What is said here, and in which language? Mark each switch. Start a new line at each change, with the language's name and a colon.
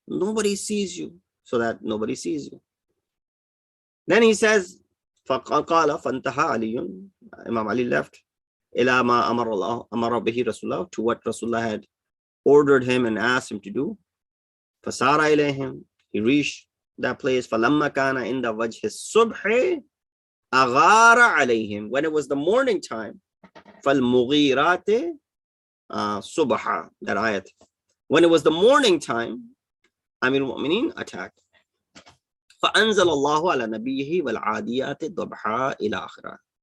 English: Nobody sees you, so that nobody sees you. Then he says,
Arabic: فقال فانتهى علي,
English: Imam Ali left,
Arabic: إلى ما أمر به رسول الله,
English: to what Rasulullah had ordered him and asked him to do.
Arabic: فسار إليهم,
English: he reached that place.
Arabic: فلما كان عند وجه الصبح أغار عليهم,
English: when it was the morning time.
Arabic: فالمغيرات صبحا,
English: that ayat. When it was the morning time, Amir al-Mu'mineen attacked.
Arabic: فأنزل الله على نبيه والعاديات ضبحا إلى آخره.